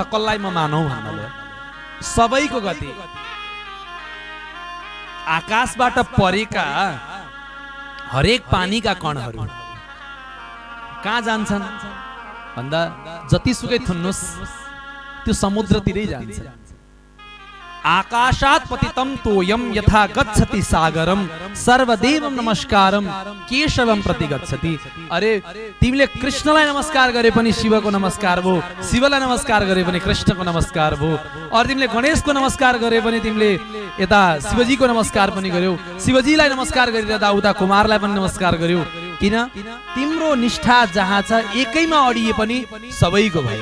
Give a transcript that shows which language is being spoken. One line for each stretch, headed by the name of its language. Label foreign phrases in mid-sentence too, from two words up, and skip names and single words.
Nepali: कसलाई म मानौ भन्नाले सबैको गति आकाशबाट परेका हरेक पानीका कणहरू कहाँ जान्छन् भन्दा जतिसुकै थुन्नुस् त्यो समुद्रतिरै जान्छ।
Sanskrit: आकाशात् पतितं तोयं यथा गच्छति सागरम सर्वदेवं नमस्कारम केशवम प्रति गच्छति।
Nepali: अरे तिमीले कृष्णलाई नमस्कार गरे पनि शिवको नमस्कार भो, शिवलाई नमस्कार गरे पनि कृष्णको नमस्कार भो। और तिमीले गणेशको नमस्कार गरे पनि तिमीले यता शिवजीको नमस्कार पनि गर्यौ, शिवजीलाई नमस्कार गरिरहँदा उता कुमारलाई पनि नमस्कार गर्यौ। किन? तिम्रो निष्ठा जहाँ छ एकैमा अडिए पनि सबैको भयो।